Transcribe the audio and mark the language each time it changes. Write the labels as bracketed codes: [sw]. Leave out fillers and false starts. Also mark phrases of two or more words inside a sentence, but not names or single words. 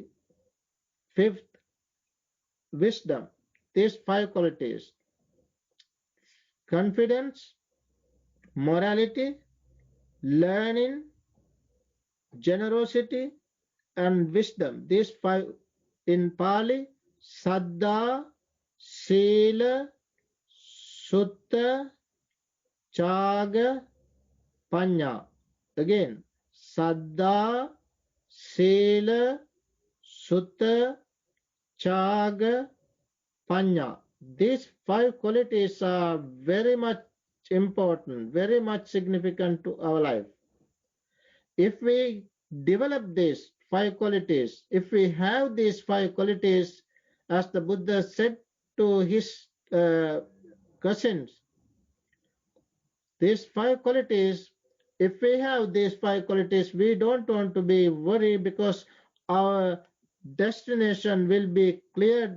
[en] Fifth, wisdom. these five qualities: confidence, morality, learning, generosity, and wisdom. These five in Pali: [pi] Saddha, Sila, Sutta, Chaga, Panya. Again, Saddha, Sila, Sutta, Chaga, Panya. [en] These five qualities are very much important, very much significant to our life. If we develop these five qualities, if we have these five qualities, as the Buddha said to his cousins, these five qualities, if we have these five qualities, we don't want to be worried, because our destination will be clear.